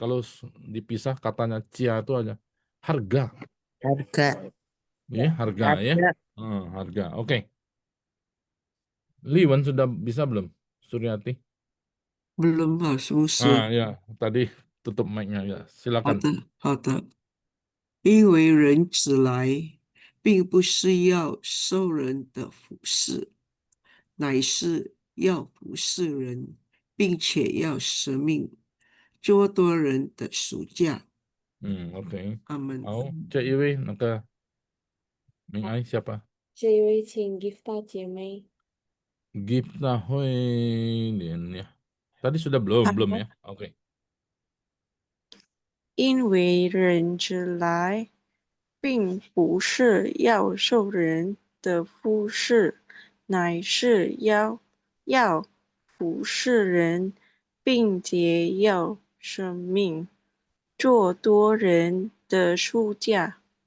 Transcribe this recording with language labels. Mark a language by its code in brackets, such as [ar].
[id] Kalau dipisah katanya cia itu aja harga. Ya, harga ya. Harga. Oke. Liwan sudah bisa belum? Suryati? Belum, Pak牧师。 ya, tadi tutup mic-nya ya. Silakan. [zh] 好的。因为人子来，并不是要受人的服侍，乃是要服侍人，并且要舍命，做多人的赎价。 OK。阿门。好，这一位那个Ming Ai siapa？这一位请 Gifta 姐妹。 [id] Gifta Hui Lian ya. Tadi sudah belum ya? Oke. [zh] 因为人之来，并不是要受人的服侍，乃是要服侍人，并且要生命，做多人的赎价。